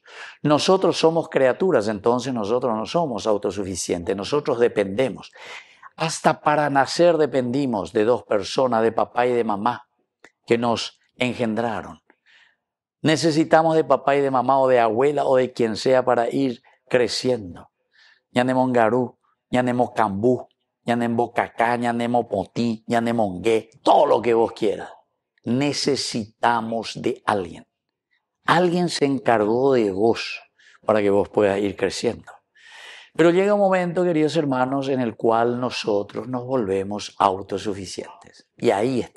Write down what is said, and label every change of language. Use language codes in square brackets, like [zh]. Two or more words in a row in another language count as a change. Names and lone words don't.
[es] Nosotros somos criaturas, entonces nosotros no somos autosuficientes, nosotros dependemos. Hasta para nacer dependimos de 2 personas, de papá y de mamá, que nos engendraron. Necesitamos de papá y de mamá o de abuela o de quien sea para ir creciendo. [gn] Ñanemongarú, ñanemo cambú, ñanemo cacá, ñanemo potí, ñanemo mongué, [es] todo lo que vos quieras. Necesitamos de alguien. Alguien se encargó de vos para que vos puedas ir creciendo. Pero llega un momento, queridos hermanos, en el cual nosotros nos volvemos autosuficientes. Y ahí está.